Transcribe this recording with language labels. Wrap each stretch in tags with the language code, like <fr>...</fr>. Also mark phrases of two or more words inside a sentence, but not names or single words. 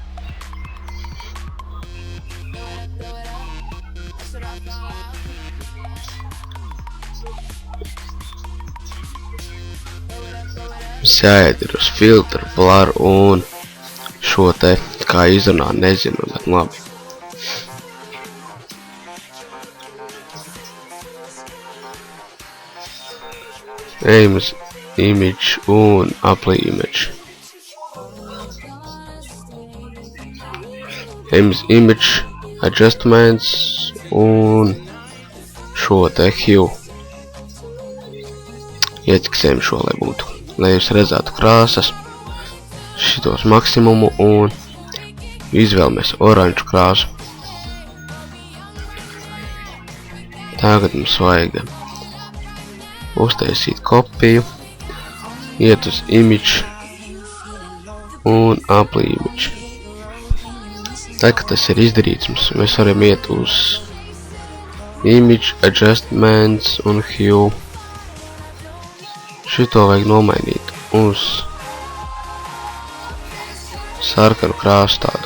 <lv>Mums jāiet ir uz filtru, blur un šo te, kā izrunā, nezinu, bet labi. Ejam uz image un</lv> <en>apply image.</en> <lv>Ejam uz</lv> <en>image adjustments</en> <lv>un šo te hue. Ieķiksējam šo, lai būtu. Lai jūs redzētu krāsas, šitos maksimumu un izvēlamies oranžu krāsu. Tagad mums vajag uztaisīt kopiju, iet uz image un</lv> <en>apply image.</en> <lv>Tā, kad tas ir izdarīts, mēs varam iet uz</lv> <en>image adjustments</en> <lv>un hue. Šito vajag nomainīt uz sarkanu krāsu tādu.</lv>